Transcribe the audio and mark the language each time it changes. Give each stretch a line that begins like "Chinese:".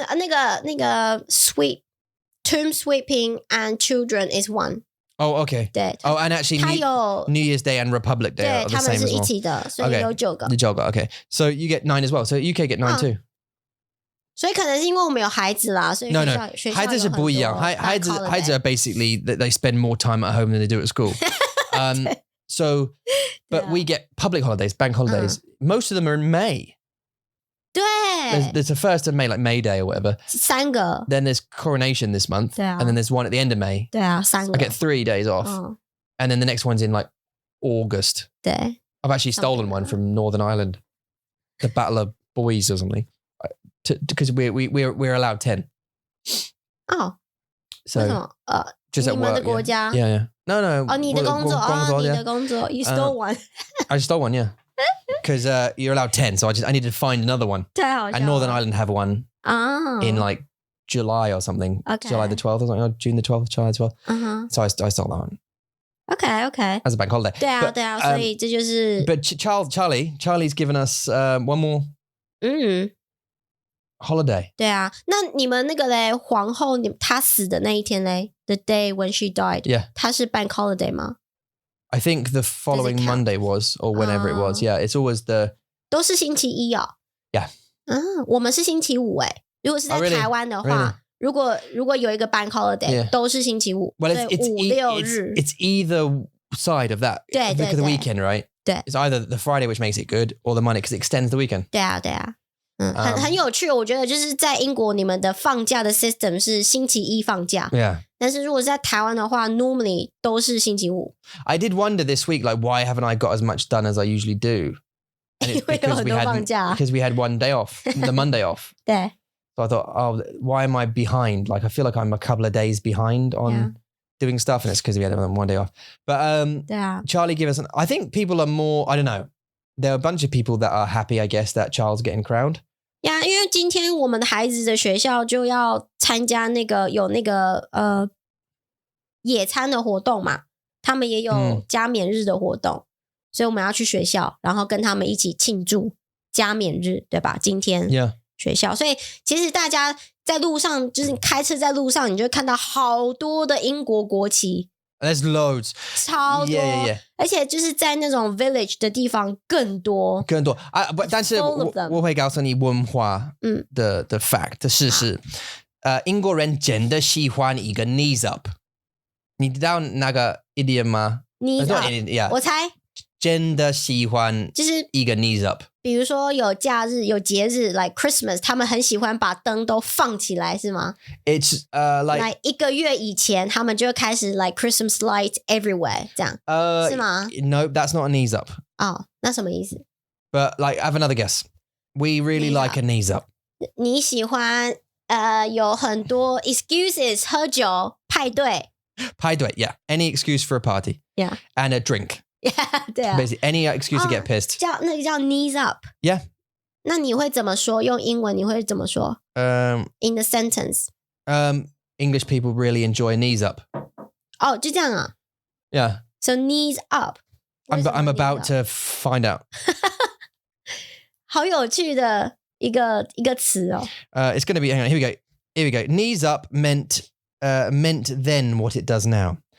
English: 那个 tomb sweeping and children is one. Oh, okay.
Chinese: 对。
English: Oh, and actually New Year's Day and Republic Day are the same as well.
Chinese: 对，他们是一起的，所以有9个。
English: 9个 okay. So you get 9 as well. So UK get 9 too.
Chinese: 所以可能是因为我们有孩子啦，所以学校孩子是不一样。
English: 孩子 are basically that they spend more time at home than they do at school. So, but we get public holidays, bank holidays. Most of them are in May.
Chinese: 对。
English: There's the 1st of May, like May Day or whatever.
Chinese: 3个。
English: Then there's Coronation this month.
Chinese: 对啊。
English: And then there's one at the end of May.
Chinese: 对啊，3个。
English: I get 3 days off. And then the next one's in like August.
Chinese: 对。
English: I've actually stolen one from Northern Ireland. The Battle of Boys or something. Because we're allowed 10. Oh. So
Chinese: 为什么
English: just at work.
Chinese: 你们的国家
English: Yeah. No.
Chinese: 哦，你的工作，你的工作
English: You stole one. I stole one, yeah. Because you're allowed 10, so I needed to find another one.
Chinese: 太好笑了。
English: And Northern Ireland have one in like July or something. Okay. July the 12th or something. Or June the 12th, July the 12th. So I stole that one. Okay. As a bank holiday.
Chinese: 对啊，所以这就是。
English: But Charlie's given us one more holiday.
Chinese: 对啊，那你们那个嘞，皇后她死的那一天嘞 ，
English: the day when she died. Yeah.
Chinese: 她是bank holiday 吗？
English: I think the following Monday was, or whenever it was. Yeah, it's always the.
Chinese: 都是星期一哦。
English: Yeah.
Chinese: 我们是星期五哎。如果是在台湾的话，如果有一个 bank holiday， 都是星期五。
English: Well, it's 5、6日。It's either side of that.
Chinese: 对。
English: Look at the weekend, right?
Chinese: 对。
English: It's either the Friday, which makes it good, or the Monday, because it extends the weekend.
Chinese: 对啊。很有趣，我觉得就是在英国，你们的放假的 system 是星期一放假。
English: Yeah.
Chinese: 但是如果是在台湾的话 ，normally 都是星期五。
English: I did wonder this week, like, why haven't I got as much done as I usually do? And it's because we had one day off, the Monday off. 对。 So I thought, oh, why am I behind? Like, I feel like I'm a couple of days behind on doing stuff, and it's because we had one day off. But Charlie gave us I think people are more, I don't know. There are a bunch of people that are happy, I guess, that Charles getting crowned.
Chinese: 呀，因为今天我们的孩子的学校就要参加有那个野餐的活动嘛，他们也有加冕日的活动，所以我们要去学校，然后跟他们一起庆祝加冕日，对吧？今天学校，所以其实大家在路上，就是开车在路上，你就会看到好多的英国国旗。
English: There's loads.
Chinese: 超多
English: Yeah.
Chinese: 而且就是在那种 village 的地方更多。但是我会告诉你文化的 fact 的事实。英国人真的喜欢一个 knees up。你知道那个 idiom 吗？ knees up。 我猜。真的喜欢就是一个 knees up。比如说有假日有节日 like Christmas， 他们很喜欢把灯都放起来，是吗？
English: It's like
Chinese: 1个月以前，他们就开始
English: like Christmas lights everywhere
Chinese: 这样，是吗？
English: No, that's not a knees up.
Chinese: 哦，那什么意思？
English: But like, I have another guess. We really like a knees up.
Chinese: 你喜欢有很多 excuses 喝酒派对。
English: Yeah. Any excuse for a party. Yeah. And a drink. Yeah,
Chinese: 对啊。
English: Basically, any excuse to get pissed.
Chinese: 那个叫 knees up.
English: Yeah.
Chinese: 那你会怎么说？用英文你会怎么说？
English: In the sentence. English people really enjoy knees up.
Chinese: 哦，就这样啊。
English: Yeah. So knees up. I'm about to find out.
Chinese: 好有趣的一个词哦。
English: It's going to be. Hang on. Here we go. Knees up meant then what it does now.